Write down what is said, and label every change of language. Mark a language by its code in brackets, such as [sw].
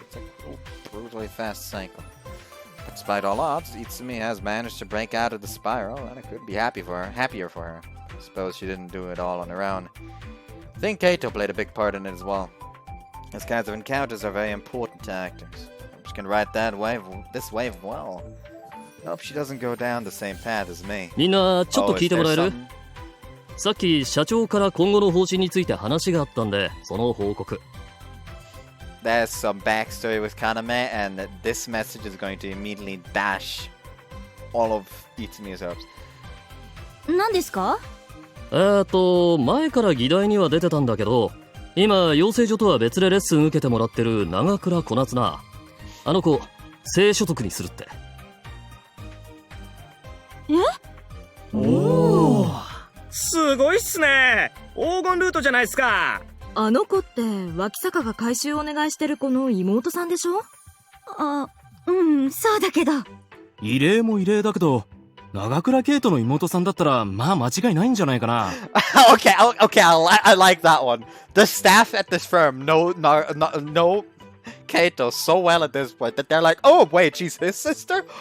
[en] It's a brutally fast cycle. But despite all odds, Itsumi has managed to break out of the spiral, and it could be happier for her. I suppose she didn't do it all on her own. I think Kaito played a big part in it as well. These kinds of encounters are very important to actors. She can ride this wave well. I hope she doesn't go down the same path as me. [ja] みんなちょっと聞いてもらえる？ [en] Oh, is there something? [ja] さっき社長から今後の方針について話があったんで、その報告。 [en] There's some backstory with Kaname, and this message is going to immediately dash all of Itsumi's hopes. [ja] 何ですか？前から議題には出てたんだけど、今養成所とは別でレッスン受けてもらってる長倉小夏な。あの子、正所属にするって。え？おー、すごいっすね。黄金ルートじゃないっすか。あの子って脇坂が回収お願いしてる子の妹さんでしょ？あ、うん、そうだけど。異例も異例だけど、長倉圭人の妹さんだったらまあ間違いないんじゃないかな。 [en] Okay, I like that one. The staff at this firm know Kaito so well at this point that they're like, oh wait, she's his sister?